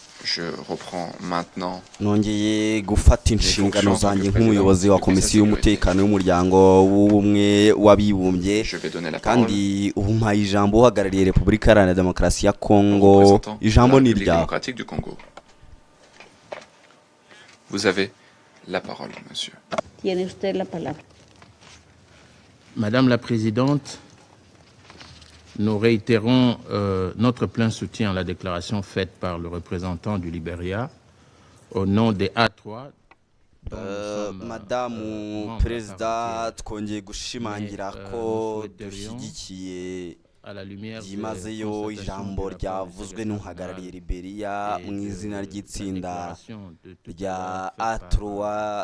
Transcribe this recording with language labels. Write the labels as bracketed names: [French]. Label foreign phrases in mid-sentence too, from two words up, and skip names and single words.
[French] Je reprends maintenant [Kinyarwanda] nongeye gufata inshingano zanjye nk'umuyobozi wa komisiyo y'umutekano y'umuryango w'ubumwe w'abibumbye [French] Je vais donner la [Kinyarwanda] kandi ubu mpaye ijambo uhagarariye Repubulika Iharanira Demokarasi ya [French] parole au [Kinyarwanda] Kongo. [French] représentant de la [Kinyarwanda] Ijambo ni [French] République [Kinyarwanda] iryawe. [French] démocratique du Congo. Vous avez la parole, monsieur. [Spanish] Tiene usted la palabra. [French] Madame la Présidente, nous réitérons notre plein soutien à la déclaration faite par le représentant du Libéria au nom des A3. [Kinyarwanda] Madamu Perezida, twongeye gushimangira ko dushyigikiye byimazeyo ijambo ryavuzwe n'uhagarariye Liberia mu izina ry'itsinda rya A3.